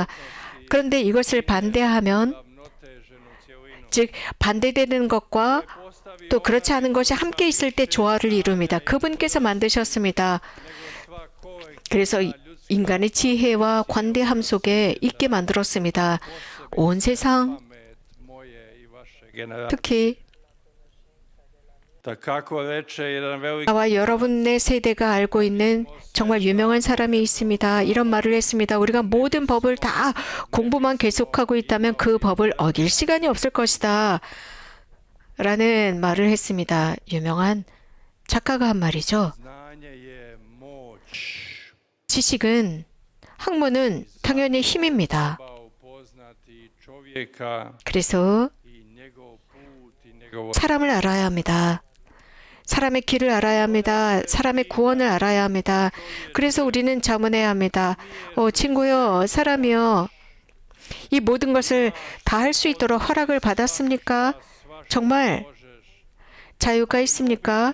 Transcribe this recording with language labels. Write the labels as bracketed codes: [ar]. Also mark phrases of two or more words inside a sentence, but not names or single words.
[ko] 그런데 이것을 반대하면, 즉 반대되는 것과 또 그렇지 않은 것이 함께 있을 때 조화를 이룹니다. 그분께서 만드셨습니다. 그래서 인간의 지혜와 관대함 속에 있게 만들었습니다. 온 세상, 특히 [hr] Tak kako reče jedan veliki [ko] 나와 여러분의 세대가 알고 있는 정말 유명한 사람이 있습니다. 이런 말을 했습니다. 우리가 모든 법을 다 공부만 계속하고 있다면 그 법을 어길 시간이 없을 것이다. 라는 말을 했습니다. 유명한 작가가 한 말이죠. [hr] znanje je moć. [ko] 지식은, 학문은 당연히 힘입니다. [hr] Treba upoznati čovjeka [ko] 그래서 [hr] i njegov put i njegovo [ko] 사람을 알아야 합니다. 사람의 길을 알아야 합니다. 사람의 구원을 알아야 합니다. 그래서 우리는 자문해야 합니다. 친구요, 사람이요. 이 모든 것을 다 할 수 있도록 허락을 받았습니까? 정말 자유가 있습니까?